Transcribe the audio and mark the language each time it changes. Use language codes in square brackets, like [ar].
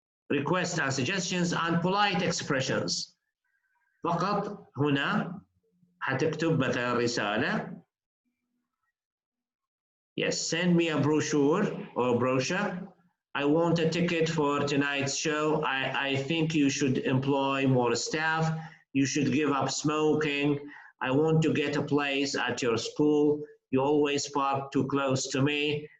[en] Requests and suggestions and polite expressions. [ar] فقط هنا حتكتب مثلا رسالة. [en] Yes, send me a brochure or brochure. I want a ticket for tonight's show. I think you should employ more staff. You should give up smoking. I want to get a place at your school. You always park too close to me.